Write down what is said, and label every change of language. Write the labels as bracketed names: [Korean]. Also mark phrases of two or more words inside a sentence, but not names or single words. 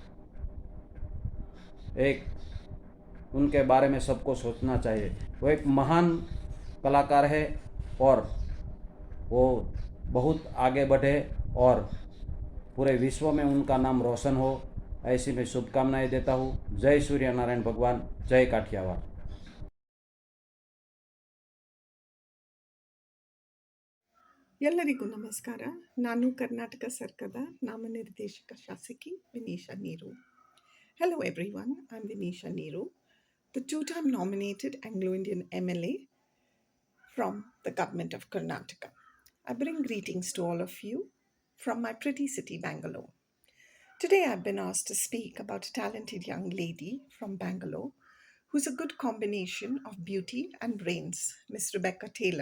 [Hindi] एक उनके बारे में सबको सोचना चाहिए। वो एक महान कलाकार है और वो बहुत आगे बढ़े और पूरे विश्व में उनका नाम रोशन हो, ऐसी मैं शुभकामनाएं देता हूँ। जय सूर्य नारायण भगवान, जय काठियावाड़। [Kannada] ಎಲ್ಲರಿಗೂ ನಮಸ್ಕಾರ. ನಾನು ಕರ್ನಾಟಕ ಸರ್ಕಾರದ ನಾಮನಿರ್ದೇಶಕ ಶಾಸಕಿ ವಿನೀಶಾ ನೀರು. [English] Hello everyone, I'm Vinisha Neeru, the two-time nominated Anglo-Indian MLA from the government of Karnataka. I bring greetings to all of you from my pretty city Bangalore. Today I've been asked to speak about a talented young lady from Bangalore who's a good combination of beauty and brains, Miss Rebecca Taylor.